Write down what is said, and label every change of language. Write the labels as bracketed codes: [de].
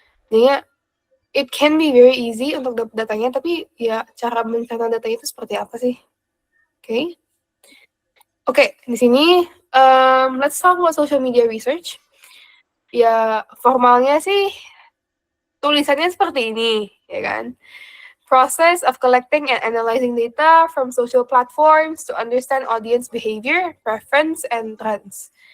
[id] Jadi [en] it can be very easy [id] untuk dapat datanya, tapi ya cara mencerna datanya itu seperti apa sih? [en] Oke, [id] di sini [en] let's talk about social media research. [id] Ya formalnya sih tulisannya seperti ini, ya kan? [en] Process of collecting and analyzing data from social platforms to understand audience behavior, preference, and trends.